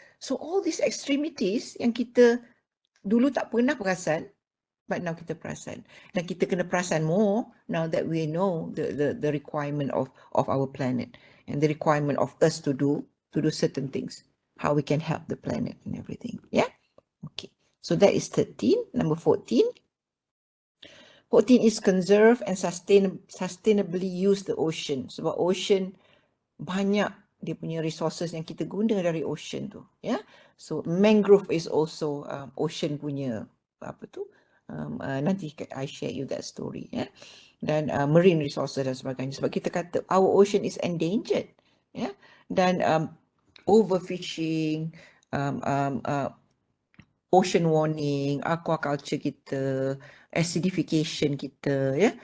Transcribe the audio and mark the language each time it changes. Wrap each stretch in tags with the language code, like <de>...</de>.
<en>So all these extremities</en> <ms>yang kita dulu tak pernah perasan,</ms> <en>but now</en> <ms>kita perasan, dan kita kena perasan</ms> <en>more now that we know the requirement of our planet and the requirement of us to do certain things, how we can help the planet and everything. Yeah. Okay, so that is 13. Number 14 is conserve and sustainably use the ocean.</en> <ms>Sebab ocean banyak dia punya resources yang kita guna dari ocean tu, ya.</ms> <en>So mangrove is also ocean</en> <ms>punya apa tu, nanti</ms> <en>I share you that story, ya.</en> <ms>Dan marine resources dan sebagainya, sebab kita kata</ms> <en>our ocean is endangered,</en> <ms>ya. Dan overfishing, ocean warming, aquaculture kita, acidification kita, ya.</ms>